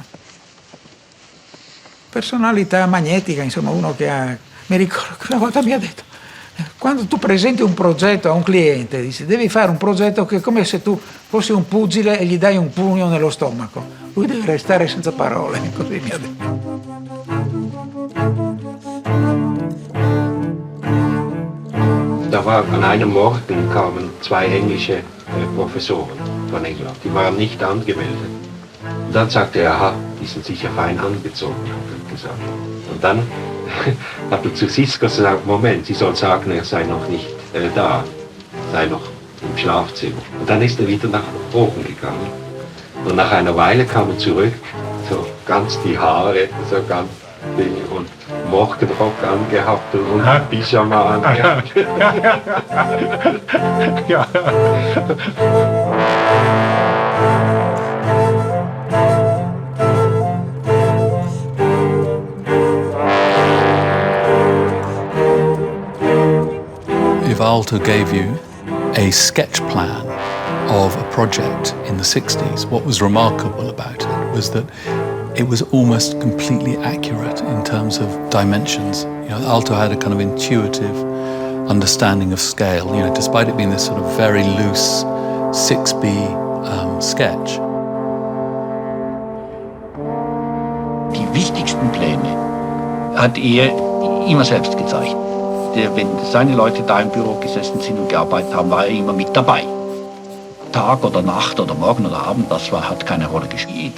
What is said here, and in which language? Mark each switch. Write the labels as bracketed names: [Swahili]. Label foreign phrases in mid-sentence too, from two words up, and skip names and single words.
[Italian] Personalità magnetica, insomma, uno che ha... Mi ricordo che una volta mi ha detto, quando tu presenti un progetto a un cliente, dici, devi fare un progetto che è come se tu fossi un pugile e gli dai un pugno nello stomaco. Lui deve restare senza parole, così mi ha detto. [German] Da war an einem Morgen kamen 2 englische Professoren von England. Die waren nicht angemeldet. Und dann sagte er, aha, die sind sicher fein angezogen, hat er gesagt. Und dann hat er zu Siska gesagt, Moment, sie soll sagen, er sei noch nicht da, sei noch im Schlafzimmer. Und dann ist er wieder nach oben gegangen. Und nach einer Weile kam er zurück, so ganz die Haare, so ganz Ding und Morgenrock angehabt und Pyjama angehabt. Ja. [English] If Aalto gave you a sketch plan of a project in the 60s, what was remarkable about it was that it was almost completely accurate in terms of dimensions. You know, Aalto had a kind of intuitive understanding of scale, you know, despite it being this sort of very loose 6B sketch. [German] Die wichtigsten Pläne hat er immer selbst gezeichnet. Wenn seine Leute da im Büro gesessen sind und gearbeitet haben, war er immer mit dabei. Tag oder Nacht oder Morgen oder Abend, hat keine Rolle gespielt.